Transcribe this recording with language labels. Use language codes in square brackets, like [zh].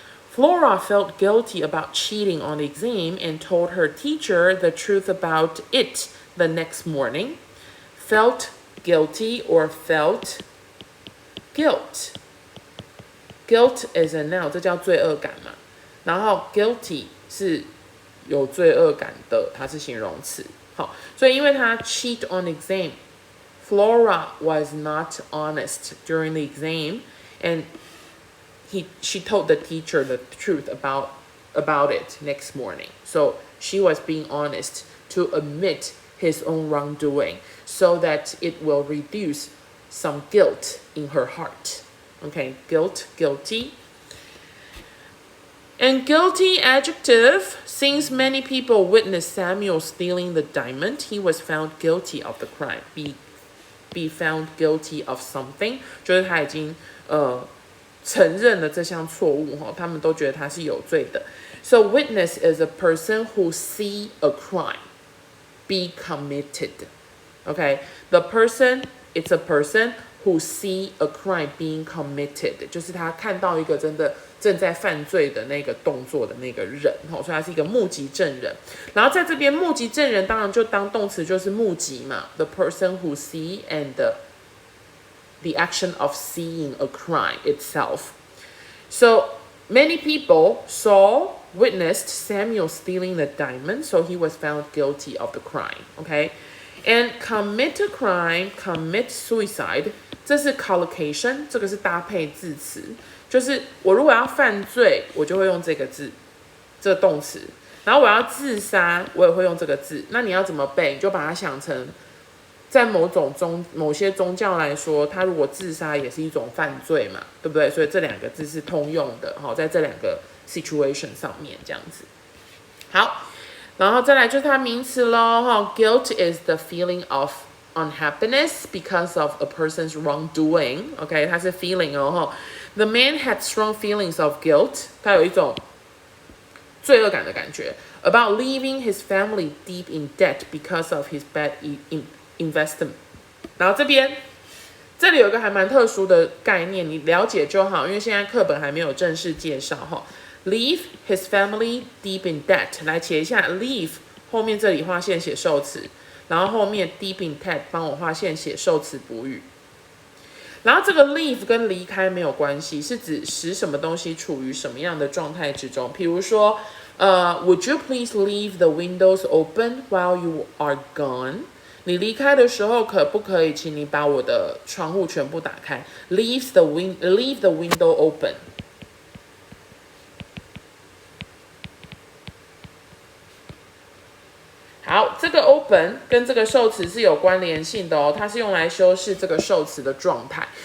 [en] Flora felt guilty about cheating on the exam and told her teacher the truth about it the next morning. Felt guilty or felt guilt. Guilt is a noun， [zh] 这叫罪恶感嘛。然后 guilty 是有罪恶感的，它是形容词。好，所以因为他 [en] cheat on exam, Flora was not honest during the exam, and she told the teacher the truth about it next morning. So she was being honest to admit his own wrongdoing, so that it will reduce some guilt in her heart. Okay, guilty. And guilty adjective, since many people witnessed Samuel stealing the diamond, he was found guilty of the crime. Be found guilty of something， [zh] 就是他已经承认了这项错误哈，他们都觉得他是有罪的。 [en] So witness is a person who see a crime be committed. Okay, the person, it's a person who see a crime being committed， [zh] 就是他看到一个真的正在犯罪的那个动作的那个人，所以他是一个目击证人。然后在这边目击证人当然就当动词就是目击嘛 ， [en] the person who see and the action of seeing a crime itself. So many people witnessed Samuel stealing the diamond, so he was found guilty of the crime. Okay, and commit a crime, commit suicide. [zh] 这是 collocation， 这个是搭配字词，就是我如果要犯罪，我就会用这个字，这个动词。然后我要自杀，我也会用这个字。那你要怎么背？你就把它想成，在某些宗教来说，他如果自杀也是一种犯罪嘛，对不对？所以这两个字是通用的，在这两个 situation 上面这样子。好，然后再来就是它名词咯， [en] guilt is the feeling of unhappiness because of a person's wrongdoing. OK， [zh] 它是 [en] feeling 哦。 The man had strong feelings of guilt. [zh] 他有一种罪恶感的感觉 [en] about leaving his family deep in debt because of his bad investment. [zh] 然后这里有一个还蛮特殊的概念，你了解就好，因为现在课本还没有正式介绍哈。 [en] Leave his family deep in debt. [zh] 来写一下 leave 后面这里画线写受词。然后后面 deep in debt 帮我画线写受词补语，然后这个 leave 跟离开没有关系，是指使什么东西处于什么样的状态之中。比如说 [en] Would you please leave the windows open while you are gone？ [zh] 你离开的时候，可不可以请你把我的窗户全部打开 ？ [en] Leave the window open。 [zh] 好，这个 open 跟这个受词是有关联性的哦，它是用来修饰这个受词的状态。